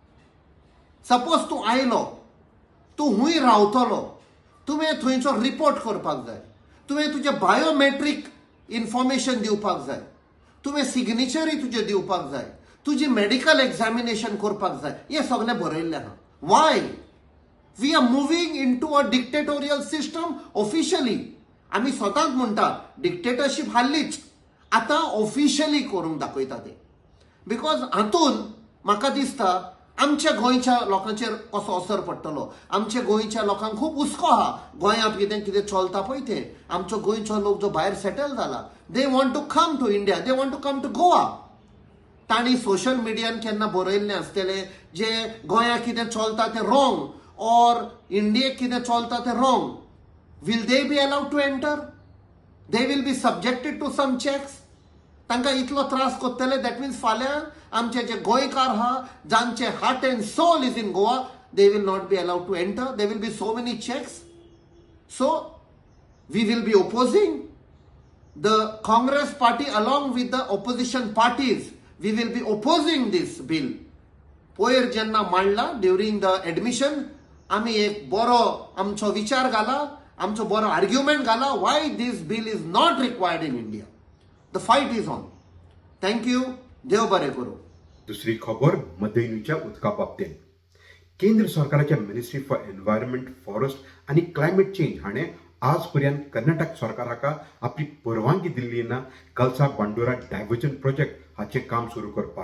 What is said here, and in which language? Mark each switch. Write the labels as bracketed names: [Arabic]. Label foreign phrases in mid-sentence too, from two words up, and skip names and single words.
[Konkani] सपोज तूं आयलो, तूं हुंय रावतलो, तुवें थंयचो रिपोर्ट करपाक जाय, तुवें तुजें [English] biometric information [Konkani] दिवपाक जाय, तुवें सिग्नेचरी तुजें दिवपाक जाय, तुजी [English] medical examination [Konkani] करपाक जाय. हें सगळें बरयल्लें आहा. [English] Why? We are moving in to a dictatorial system officially. [Konkani] आमी स्वताच म्हणटा डिक्टेटरशीप हाल्लीच, आतां ऑफिशियली करून दाखयता ते. बिकॉज हातून म्हाका दिसता आमच्या गोंयच्या लोकांचेर कसो असर पडटलो. आमच्या गोंयच्या लोकांक खूब हुस्को आहा गोंयांत कितें कितें चलता पळय तें. आमचो गोंयचो लोक जो भायर सेटल जाला, [English] They want to come to India, they want to come to Goa. [Konkani] तांणी सोशल मिडियान केन्ना बरयल्लें आसतलें जे गोंयांत कितें चलता तें [English] wrong, or [Konkani] इंडियेक कितें चलता तें रॉंग. [English] Will they be allowed to enter? They will be subjected to some checks. [Konkani] तांकां इतलो त्रास करतले. [English] That means [Konkani] फाल्यां आमचे जे गोंयकार आहा जांचे [English] heart and soul is in Goa, they will not be allowed to enter. They will be so many checks. So we will be opposing the Congress party along with the opposition parties. We will be opposing this bill. [Konkani] पोयर जेन्ना मांडला [English] during the admission, [Konkani] आमी एक बरो आमचो विचार घाला, आमचो बरो आर्ग्युमेंट घाला [English] why this bill is not required in India. The fight is on. [Konkani] थँक्यू. देव बरें करूं. दुसरी खबर मदयणीच्या उदका बाबतींत. केंद्र सरकाराच्या मिनिस्ट्री फॉर एन्व्हायरमेंट, फॉरेस्ट आणि क्लायमेट चेंज हाणें आज पर्यंत कर्नाटक सरकाराक आपली परवानगी दिल्ली ना कलसा बांडोरा डायव्हर्जन प्रोजेक्ट हाचे काम सुरू करपाक.